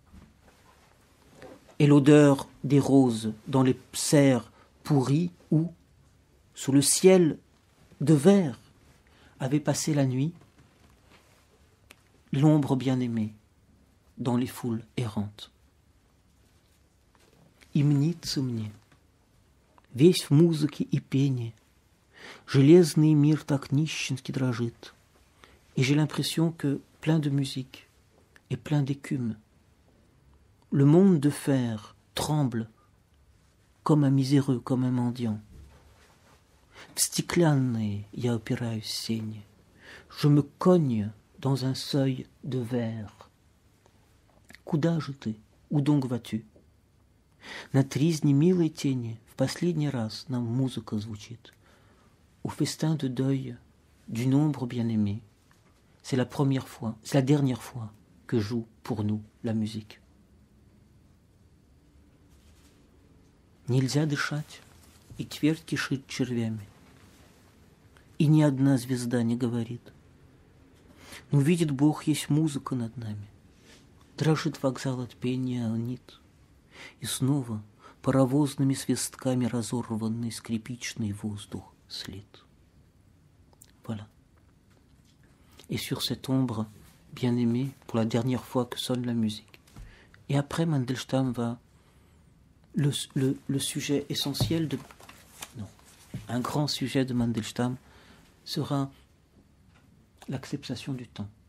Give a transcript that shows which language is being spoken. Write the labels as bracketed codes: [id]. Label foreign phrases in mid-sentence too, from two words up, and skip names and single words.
[fr] Et l'odeur des roses dans les serres pourries où, sous le ciel de verre, avait passé la nuit l'ombre bien-aimée dans les foules errantes. [ru] И мнится мне, весь в музыке и пении, железный мир так нищенски дрожит. [fr] Et j'ai l'impression que, plein de musique et plein d'écume, le monde de fer tremble comme un miséreux, comme un mendiant. [ru] В стеклянные я упираюсь сени. [fr] Je me cogne dans un seuil de verre. [ru] Куда же ты? [fr] Où donc vas-tu? [ru] На тризне милой тени в последний раз нам музыка звучит. [fr] Au festin de deuil d'une ombre bien-aimée, c'est la première fois, c'est la dernière fois que joue pour nous la musique. [ru] Нельзя дышать, и твердь кишит червями. И ни одна звезда не говорит. Но видит Бог, есть музыка над нами. Дрожит вокзал от пения алнит. И снова паровозными свистками разорванный скрипичный воздух слит. [fr] Voilà. Et sur cette ombre bien-aimée, pour la dernière fois que sonne la musique. Et après, Mandelstam va... Le sujet essentiel de... Non, un grand sujet de Mandelstam sera l'acceptation du temps.